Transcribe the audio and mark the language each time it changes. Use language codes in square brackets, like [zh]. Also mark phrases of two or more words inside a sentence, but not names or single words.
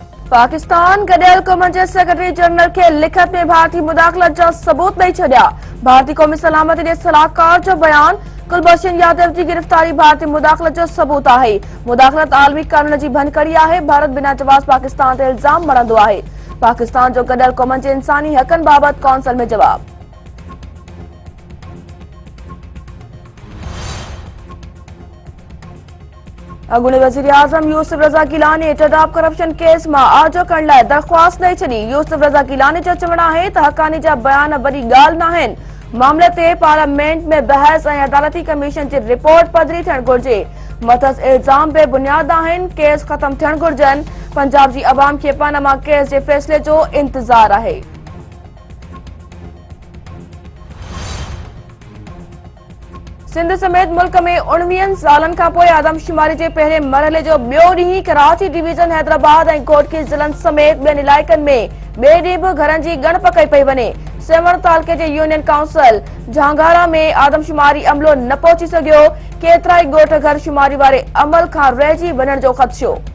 [sd] पाकिस्तान गडियल कौम जे सेक्रेटरी जनरल के लिखत में भारतीय मुदाखलत जा सबूत नहीं छड़िया। भारतीय क़ौमी सलामती जे सलाहकार जो बयान कुलभूषण यादव की गिरफ्तारी भारतीय मुदाखलत जो सबूत है। मुदाखलत आलमी कानून की भनकड़ी है। भारत बिना जवाब पाकिस्तान ते इल्जाम मणंदो है। पाकिस्तान जो गडियल कौम जे इंसानी हकन बाबत कौंसिल में जवाब। अॻूणे वज़ीर आज़म यूसुफ रज़ा गिलानी टडाप करप्शन केस में आजो करण लाइ दरख़्वास्त ॾेई छॾी। यूसुफ रज़ा गिलानी जो चवणु आहे त हक़ानी जा बयान वॾी ॻाल्हि नाहिनि। मामले ते पार्लियामेंट में बहस ऐं अदालती कमीशन जी रिपोर्ट पधरी थियण घुर्जे। मथस इल्ज़ाम बेबुनियाद आहिनि। केस ख़त्म थियण घुर्जनि। पंजाब जी अवाम खे पनामा केस जे फ़ैसिले जो इंतज़ार आहे। सिंध समेत मुल्क में 19 सालन का पोइ आदमशुमारी के पहले मरहले जो ॿियो ॾींहुं कराची डिवीजन हैदराबाद और कोटकी ज़िलनि समेत ॿियनि इलाइक़नि में ॿिए ॾींहुं भी घरनि जी ॻणप कई पई वञे। सेमण तालुके जे यूनियन काउंसिल झांगारा में आदमशुमारी अमलो न पहुची सघियो। केतिराई ॻोठ घर शुमारी वारे अमल खां रहिजी वञण जो ख़दशो।